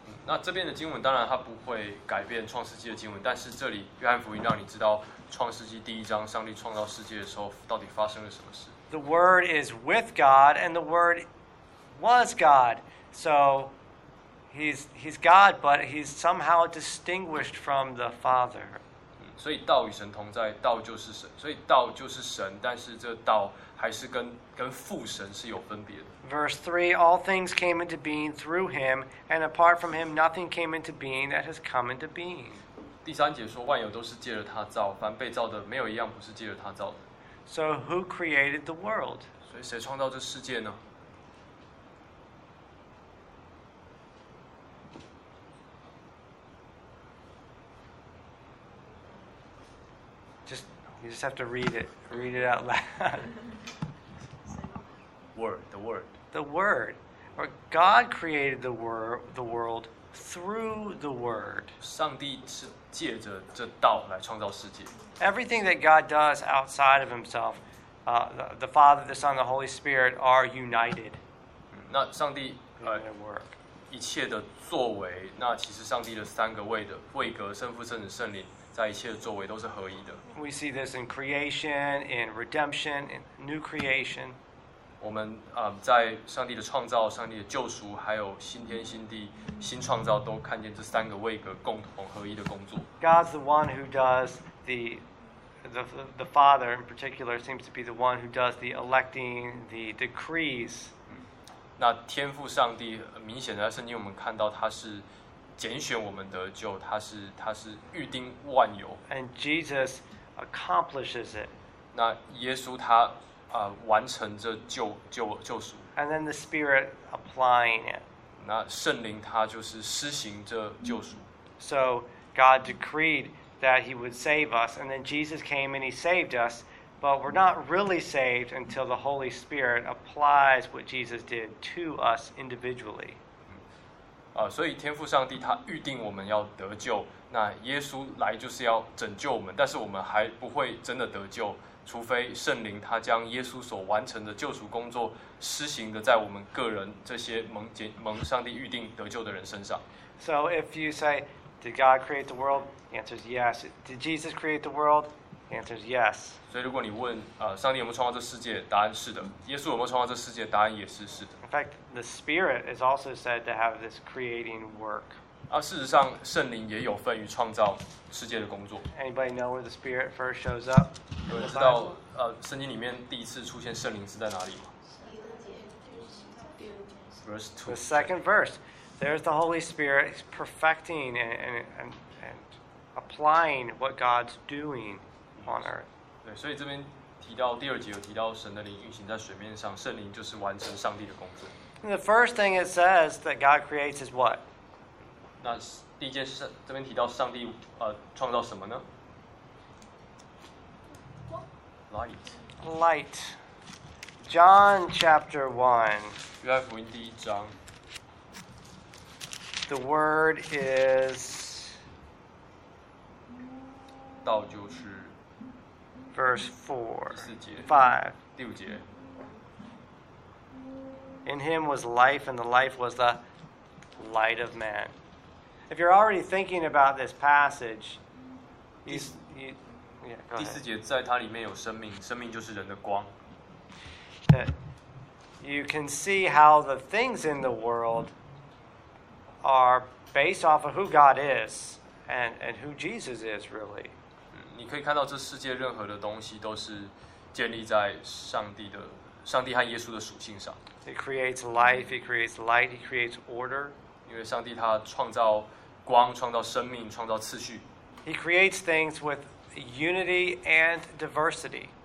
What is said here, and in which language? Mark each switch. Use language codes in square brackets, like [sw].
[zh] 那这边的经文当然它不会改变创世纪的经文，但是这里约翰福音让你知道创世纪第一章上帝创造世界的时候到底发生了什么事。 [en] The Word is with God, and the Word was God. So, he's God, but he's somehow distinguished from the Father. [zh] 所以道与神同在，道就是神。所以道就是神，但是这道还是跟父神是有分别的。 [en] Verse 3, all things came into being through him, and apart from him, nothing came into being that has come into being. [zh] 第三节说，万有都是借着他造，凡被造的，没有一样不是借着他造的。 [en] So, who created the world? [zh] 所以谁创造这世界呢？ [en] You just have to read it. Read it out loud. Word. The Word. Or God created the world through the Word. [zh] 上帝是借着这道来创造世界。 [en] Everything that God does outside of himself, the Father, the Son, the Holy Spirit are united. [zh] 那上帝一切的作为，那其实上帝的三个位的位格，圣父、圣子、圣灵。在一切的作为都是合一的。 [en] We see this in creation, in redemption, in new creation. [zh] 我们在上帝的创造、上帝的救赎，还有新天新地、新创造，都看见这三个位格共同合一的工作。 [en] God's the one who does the Father in particular seems to be the one who does the electing, the decrees. [zh] 那天父上帝明显在圣经我们看到他是。拣选我们得救，他是预定万有。 [en] And Jesus accomplishes it. [zh] 那耶稣他完成这救赎。 [en] And then the Spirit applying it. [zh] 那圣灵他就是施行这救赎。 [en] So God decreed that He would save us, and then Jesus came and He saved us. But we're not really saved until the Holy Spirit applies what Jesus did to us individually. [zh] 所以天父上帝他预定我们要得救，那耶稣来就是要拯救我们，但是我们还不会真的得救，除非圣灵他将耶稣所完成的救赎工作施行的在我们个人这些蒙上帝预定得救的人身上。 [en] So if you say, did God create the world? The answer is yes. Did Jesus create the world? answer is yes. [zh] 所以如果你问上帝有没有创造这世界，答案是的。耶稣有没有创造这世界，答案也是是的。 [en] In fact, the Spirit is also said to have this creating work. [zh] 事实上，圣灵也有份于创造世界的工作。 [en] Anybody know where the Spirit first shows up? [zh] 有人知道圣经里面第一次出现圣灵是在哪里吗？ [en] Verse 2. The second verse. There's the Holy Spirit perfecting and applying what God's doing on earth. [zh] 对，所以这边提到第二节有提到神的灵运行在水面上，圣灵就是完成上帝的工作。 [en] And the first thing it says that God creates is what? [zh] 那第一件事这边提到上帝创造什么呢？ [en] Light. Light. John chapter 1. [zh] 约翰福音第一章。 [en] The word is. [zh] 道就是。 [en] Verse 4. [zh] 第四节。 [en] 5. [zh] 第五节。 [en] In him was life, and the life was the light of man. If you're already thinking about this passage, go ahead. [zh] 第四节在它里面有生命，生命就是人的光。 [en] You can see how the things in the world are based off of who God is and who Jesus is, really. [zh] 你可以看到这世界任何的东西都是建立在上帝和耶稣的属性上。 [en] It creates life, it creates light, it creates order. [zh] 因为上帝他创造光，创造生命，创造次序。 [en] He creates things with unity and diversity.